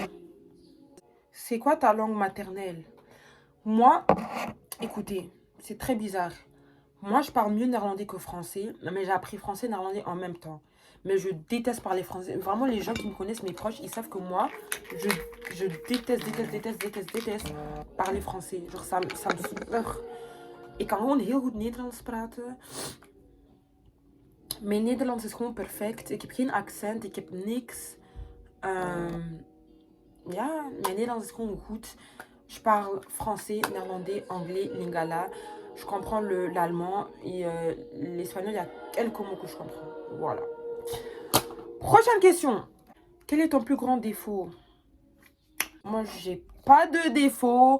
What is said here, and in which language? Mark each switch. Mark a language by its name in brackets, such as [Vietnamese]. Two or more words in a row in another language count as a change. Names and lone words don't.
[French] C'est quoi ta langue maternelle? Moi, écoutez, c'est très bizarre. Moi, je parle mieux néerlandais que français, mais j'ai appris français et néerlandais en même temps. Mais je déteste parler français. Vraiment, les gens qui me connaissent, mes proches, ils savent que moi, je déteste parler français. Genre, ça me saoule. [Dutch] Ik kan gewoon heel goed Nederlands praten. Mijn Nederlands is gewoon perfect. Ik heb geen accent, ik heb niks. Ja, mijn Nederlands is gewoon goed. [French] Je parle français, néerlandais, anglais, lingala. Je comprends l'allemand et l'espagnol, il y a quelques mots que je comprends. Voilà. Prochaine question. Quel est ton plus grand défaut? Moi, j'ai pas de défaut.